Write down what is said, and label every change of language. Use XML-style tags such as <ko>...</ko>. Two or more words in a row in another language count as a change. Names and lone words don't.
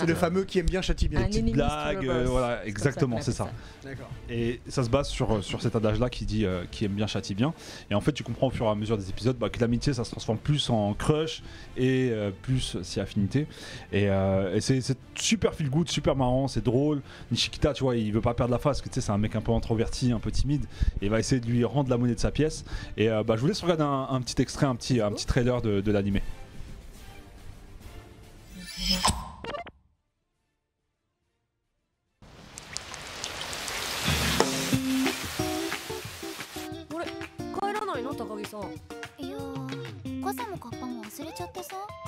<fr>C'est le fameux qui aime bien châtie bien. Des petites blagues, voilà, exactement, c'est ça. D'accord. Et ça se base sur cet adage-là qui dit qui aime bien châtie bien. Et en fait, tu comprends au fur et à mesure des épisodes que l'amitié, ça se transforme plus en crush et plus si affinité. Et c'est super</fr> <en>feel good,</en> <fr>super marrant, c'est drôle. Nishikita, tu vois, il veut pas perdre la face, parce que tu sais, c'est un mec un peu introverti, un peu timide, et il va essayer de lui rendre la monnaie de sa pièce. Et je vous laisse regarder un petit extrait, un petit trailer de l'animé.</fr> <ja>あれ帰らないの高木さん。いやー、傘もカッパも忘れちゃってさ。</ja>